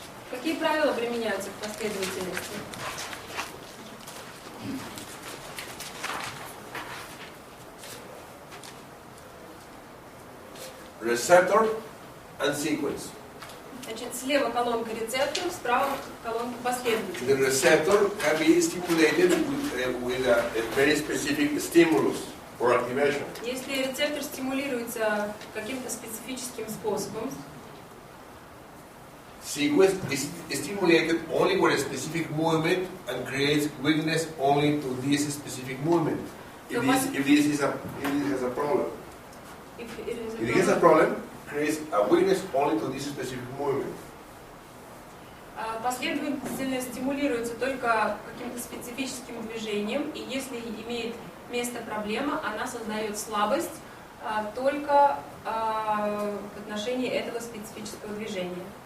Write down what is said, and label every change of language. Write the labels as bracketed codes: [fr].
[ru] Какие правила применяются к последовательности? [en] Receptor and sequence. [ru] Значит, слева колонка рецепторов, справа колонка последовательности. [en] The receptor can be stimulated with a very specific stimulus or activation. [ru] Если рецептор стимулируется каким-то специфическим способом, [en] Sequence is stimulated only with a specific movement and creates weakness only to this specific movement. If this has a problem. If it has a problem, creates a weakness only to this specific movement. [ru] Последовательность стимулируется только каким-то специфическим движением, и если имеет место проблема, она создает слабость только в отношении этого специфического движения.